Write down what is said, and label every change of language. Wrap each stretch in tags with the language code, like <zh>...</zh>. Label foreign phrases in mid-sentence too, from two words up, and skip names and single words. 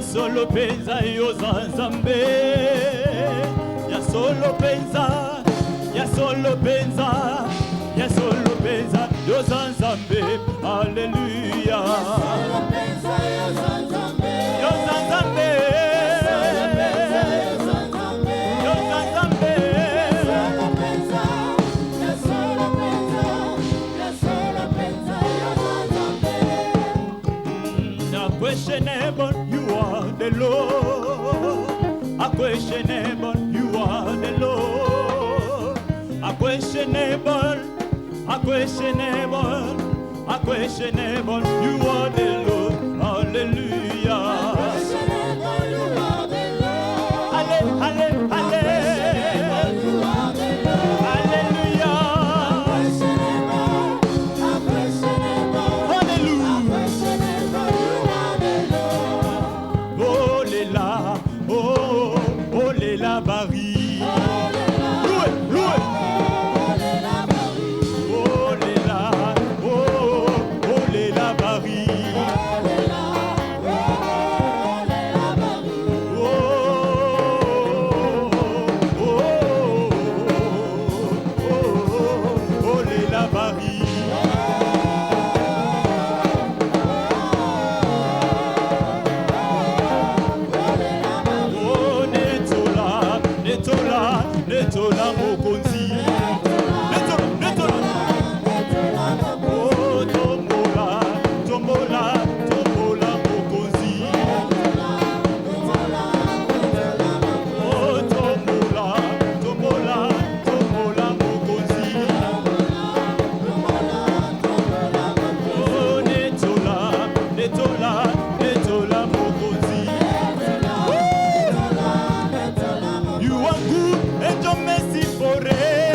<ln>solo penza yo zanzambe, ya solo penza, ya solo penza, ya solo penza yo zanzambe, hallelujah. Solo penza yo zanzambe, yo zanzambe, solo penza yo zanzambe, yo zanzambe, solo penza, ya solo penza, ya solo penza yo zanzambe.</ln> <en>Unquestionable, you are the Lord. Unquestionable, you are the Lord. Unquestionable, unquestionable, unquestionable, you are the Lord. Hallelujah. Unquestionable, you are the Lord. Hallelujah. Unquestionable, you are the Lord. Hallelujah. Unquestionable, unquestionable, hallelujah. Unquestionable, you are the Lord.</en> <ln>Oh, Léla Barry.</ln> <fr>Loué, loué.</fr> <ln>Oh, Léla, oh, Léla Barry. Oh, Léla Barry. Netola mokonzi, netola, oh tombola, tombola, tombola mokonzi, oh tombola, tombola, tombola mokonzi, oh netola, netola, netola mokonzi.</ln> <en>You are good and your mercy forever.</en>